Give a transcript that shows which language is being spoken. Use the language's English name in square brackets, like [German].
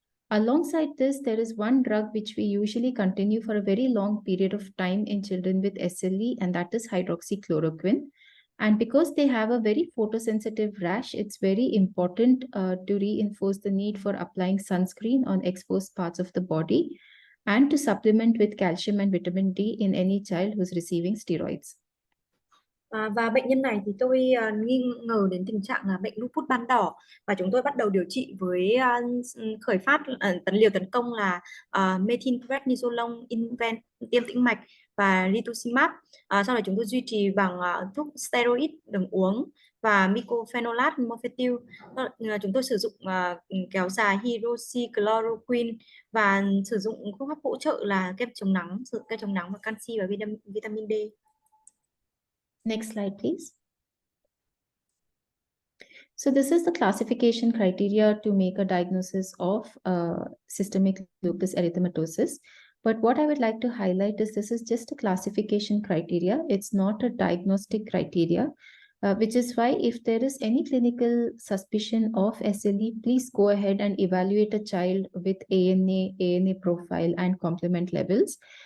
[English] Alongside this, there is one drug which we usually continue for a very long period of time in children with SLE, and that is hydroxychloroquine. And because they have a very photosensitive rash, it's very important to reinforce the need for applying sunscreen on exposed parts of the body, and to supplement with calcium and vitamin D in any child who's receiving steroids. [Vietnamese] Và bệnh nhân này thì tôi nghi ngờ đến tình trạng là bệnh lupus ban đỏ, và chúng tôi bắt đầu điều trị với khởi phát liều tấn công là methylprednisolone tiêm tĩnh mạch và rituximab. Sau đó chúng tôi duy trì bằng thuốc steroid đường uống và mycophenolate mofetil. Chúng tôi sử dụng kéo dài hydroxychloroquine và sử dụng phương pháp hỗ trợ là kem chống nắng và canxi và vitamin D. [English] Next slide, please. So this is the classification criteria to make a diagnosis of systemic lupus erythematosus. But what I would like to highlight is this is just a classification criteria. It's not a diagnostic criteria, which is why if there is any clinical suspicion of SLE, please go ahead and evaluate a child with ANA profile and complement levels.